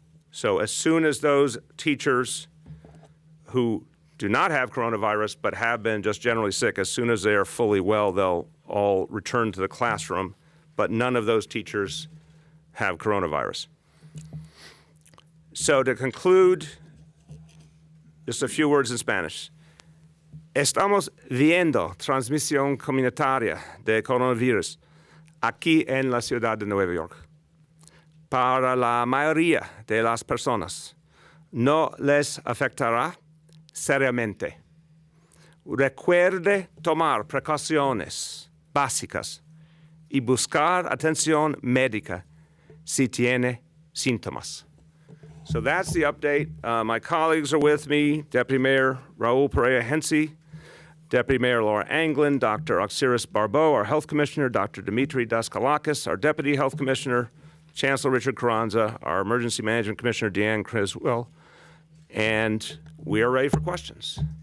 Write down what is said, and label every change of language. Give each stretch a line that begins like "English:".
English: So as soon as those teachers who do not have coronavirus but have been just generally sick, as soon as they are fully well, they'll all return to the classroom, but none of those teachers have coronavirus. So to conclude, just a few words in Spanish.
Spanish: Estamos viendo transmisión comunitaria de coronavirus aquí en la ciudad de Nueva York. Para la mayoría de las personas, no les afectará seriamente. Recuerde tomar precauciones básicas y buscar atención médica si tiene síntomas.
English: So that's the update. My colleagues are with me, Deputy Mayor Raul Perea-Hensi, Deputy Mayor Laura Anglin, Dr. Oxiris Barbeau, our Health Commissioner, Dr. Dimitri Daskalakis, our Deputy Health Commissioner, Chancellor Richard Carranza, our Emergency Management Commissioner, Deanne Criswell, and we are ready for questions.